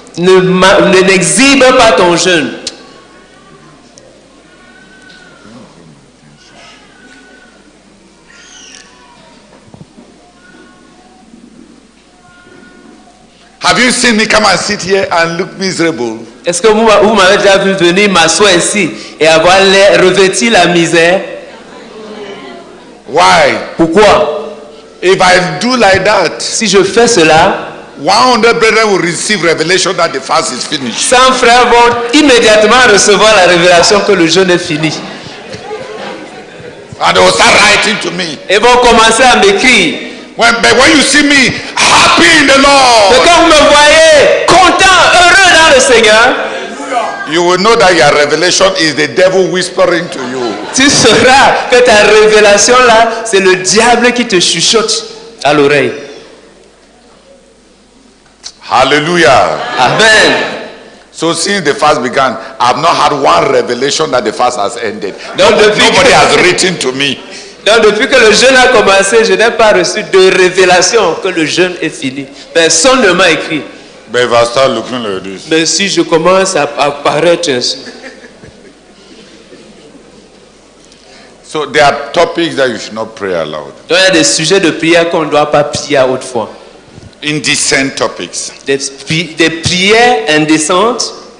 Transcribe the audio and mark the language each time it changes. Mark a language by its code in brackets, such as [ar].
[fr] N'exhibe pas ton jeûne. [en] Have you seen me come and sit here and look miserable? [fr] Est-ce que vous m'avez déjà vu venir m'asseoir ici et avoir l'air revêti la misère? [en] Why? [fr] Pourquoi? [en] If I do like that, [fr] Si je fais cela, [en] 100 brethren will receive revelation that the fast is finished. [fr] 100 frères vont immédiatement recevoir la révélation que le jeûne est fini. [en] And they will start writing to me. [fr] Et vont commencer à m'écrire. [en] But when you see me happy in the [fr] Mais [en] Lord, [fr] quand vous me voyez content, heureux dans le Seigneur, [en] you will know that your revelation is the devil whispering to you. [fr] tu sauras que ta révélation là, c'est le diable qui te chuchote à l'oreille. Hallelujah. Amen. [en] So since the fast began, I have not had one revelation that the fast has ended. [fr] Donc, [en] Nobody has written to me. [fr] Donc depuis que le jeûne a commencé, je n'ai pas reçu de révélation que le jeûne est fini. Personne ne m'a écrit. [en] But if I start looking like this, [fr] Mais si je commence à paraître ainsi. [en] so there are topics that you should not pray aloud. [fr] Donc il y a des sujets de prière qu'on ne doit pas prier à haute voix. [en] Indecent topics. [fr] Des prières indécentes.